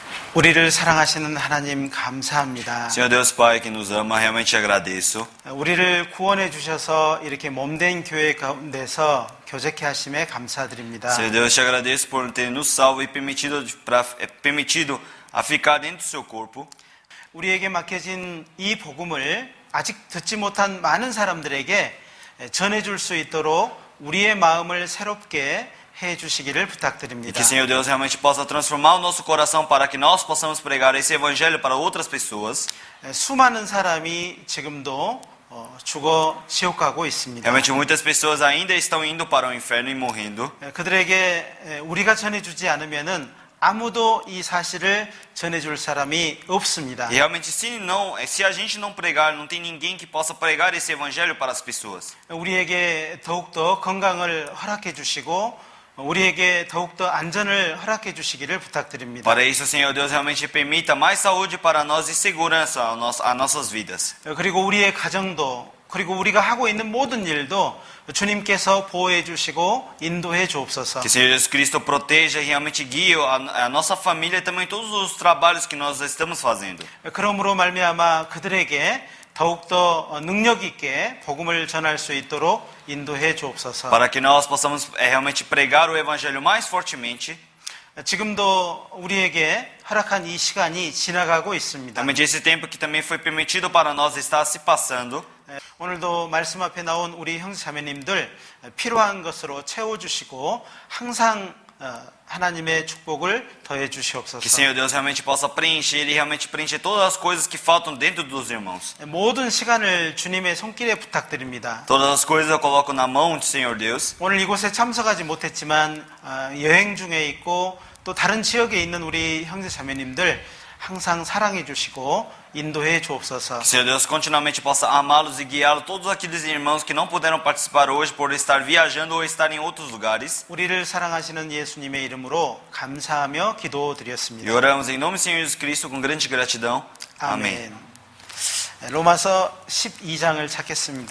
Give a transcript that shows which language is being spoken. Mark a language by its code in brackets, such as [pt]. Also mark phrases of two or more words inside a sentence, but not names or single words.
[ko] 우리를 사랑하시는 하나님 감사합니다. [pt] Senhor Deus Pai que nos ama, realmente agradeço. [ko] 우리를 구원해 주셔서 이렇게 몸된 교회 가운데서 교제케 하심에 감사드립니다. [pt] Senhor Deus, te agradeço por ter nos salvo e permitido a ficar dentro do seu corpo. [ko] 우리에게 맡겨진 이 복음을 아직 듣지 못한 많은 사람들에게 전해줄 수 있도록 우리의 마음을 새롭게 해주시기를 [pt] E [ko] 부탁드립니다. [pt] que, Senhor Deus, realmente possa transformar o nosso coração para que nós possamos pregar esse evangelho para outras pessoas. [ko] 수많은 사람이 지금도 죽어 지옥 가고 있습니다. [pt] Realmente muitas pessoas ainda estão indo para o inferno e morrendo. [ko] 그들에게 우리가 전해주지 않으면은 아무도 이 사실을 전해줄 사람이 없습니다. [pt] E realmente se a gente não pregar, não tem ninguém que possa pregar esse evangelho para as pessoas. [ko] 우리에게 더욱더 건강을 허락해 주시고 우리에게 더욱더 안전을 허락해 주시기를 부탁드립니다. [pt] Para isso, Senhor Deus, realmente permita mais saúde para nós e segurança a nossas vidas. [ko] 그리고 우리의 가정도 그리고 우리가 하고 있는 모든 일도 주님께서 보호해 주시고 인도해 주옵소서. [pt] Que o Senhor Jesus Cristo proteja e realmente guie a nossa família e também todos os trabalhos que nós estamos fazendo. [ko] 그러므로 말미암아 그들에게 더욱더 능력 있게 복음을 전할 수 있도록 인도해 주옵소서. [pt] Para que nós possamos realmente pregar o evangelho mais fortemente. [ko] 지금도 우리에게 허락한 이 시간이 지나가고 있습니다. [pt] Realmente esse tempo que também foi permitido para nós está se passando. [ko] 오늘도 말씀 앞에 나온 우리 형제자매님들 필요한 것으로 채워주시고 항상 하나님의 축복을 더해 [pt] Que [ko] 주시옵소서. [pt] Senhor Deus realmente possa preencher e realmente preencher todas as coisas que faltam dentro dos irmãos. [ko] 모든 시간을 주님의 손길에 부탁드립니다. [pt] Todas as coisas eu coloco na mão de Senhor Deus. [ko] 오늘 이곳에 참석하지 못했지만 여행 중에 있고 또 다른 지역에 있는 우리 형제자매님들 항상 사랑해 주시고 인도해 주옵소서. [pt] Que Senhor Deus continuamente possa amá-los e guiá-los, todos aqueles irmãos que não puderam participar hoje por estar viajando ou estar em outros lugares. [ko] 우리를 사랑하시는 예수님의 이름으로 감사하며 [pt] E [ko] 기도드렸습니다. [pt] oramos em nome do Senhor Jesus Cristo com grande gratidão. Amém. [ko] 로마서 12장을 찾겠습니다.